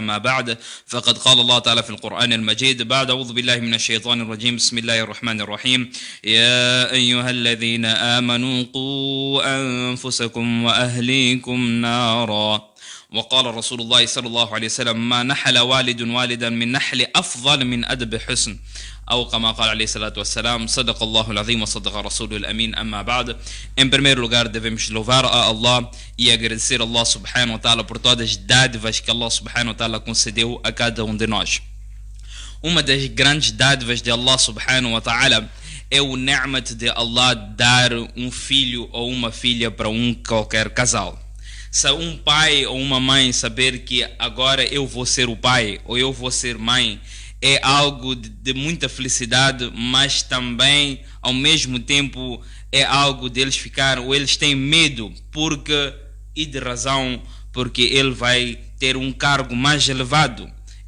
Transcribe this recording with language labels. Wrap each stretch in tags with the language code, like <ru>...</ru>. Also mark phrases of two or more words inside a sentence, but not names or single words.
<ar>ما بعد، فقد قال الله تعالى في القرآن المجيد بعد أعوذ بالله من الشيطان الرجيم بسم الله الرحمن الرحيم يا أيها الذين آمنوا قوا أنفسكم وأهليكم نارا. وقال رسول الله صلى الله عليه وسلم ما نحل والد والدا من نحل أفضل من أدب حسن، أو كما قال عليه الصلاة والسلام صدق الله العظيم وصدق رسوله الأمين. أما بعد,</ar> <pt>em primeiro lugar devemos louvar a Allah e agradecer a Allah</pt> <ar>سبحانه وتعالى</ar> <pt>por todas as dádivas que Allah</pt> <ar>سبحانه وتعالى</ar> <pt>concedeu a cada um de nós. Uma das grandes dádivas de Allah</pt> <ar>سبحانه وتعالى</ar> <pt>é o ni'mat de Allah dar um filho ou uma filha para qualquer casal. Se um pai ou uma mãe saber que agora eu vou ser o pai ou eu vou ser mãe, é algo de muita felicidade, mas também ao mesmo tempo é algo deles ficar, ou eles têm medo, porque ele vai ter um cargo mais elevado.</pt>